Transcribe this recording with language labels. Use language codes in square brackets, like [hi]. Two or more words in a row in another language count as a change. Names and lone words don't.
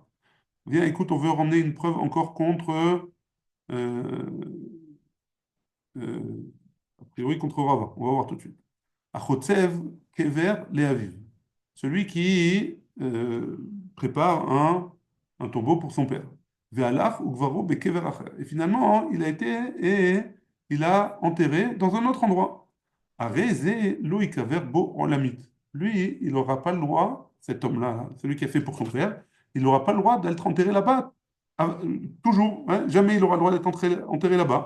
[fr] Viens, écoute, on veut ramener une preuve encore contre, euh, a priori contre Rava. On va voir tout de suite. [he] החוצב קבר לאביו. [fr] Celui qui prépare un tombeau pour son père. [he] והלך וקברו בקבר אחר. [fr] Et finalement, il a été et il a enterré dans un autre endroit. [he] הרי זה לא יקבר בו עולמית. [fr] Lui, il n'aura pas le droit, cet homme-là, celui qui a fait pour son père, il n'aura pas le droit d'être enterré là-bas. Toujours, hein, jamais il aura le droit d'être enterré là-bas.